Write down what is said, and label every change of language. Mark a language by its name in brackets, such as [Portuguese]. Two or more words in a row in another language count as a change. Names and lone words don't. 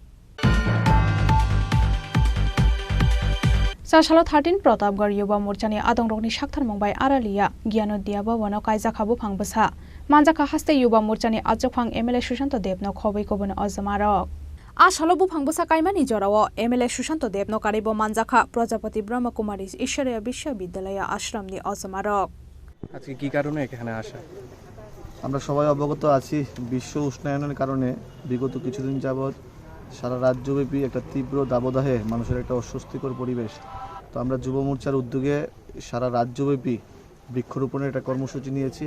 [Kok Borok] साशालो 13 प्रतापगढ़ युवा मोर्चानि आदंरकनि साक्थार मुंबाय आरालिया गियानोदिया भवनाव कायजाखाबो फांबोसा मानजाखा हास्ते युवा मोर्चानि आजफां एमएलए सुशांत देबनो खबैखौबोनो अजमारक आसालो बुफांबोसा कायमानि जराव एमएलए सुशांत देबनो कारिबो मानजाखा प्रजापति ब्रह्मकुमारी ईश्वरीय विश्वविद्यालय आश्रमनि अजमारक [Bangla] আজকে কি কারণে এখানে আসা? আমরা সবাই অবগত আছি বিশ্ব উষ্ণায়নের কারণে বিগত কিছুদিন যাবৎ সারা রাজ্যব্যাপী একটা তীব্র দাবদাহে মানুষের একটা অস্বস্তিকর পরিবেশ। তো আমরা যুব মোর্চার উদ্যোগে সারা রাজ্যব্যাপী বৃক্ষরোপণের একটা কর্মসূচি নিয়েছি।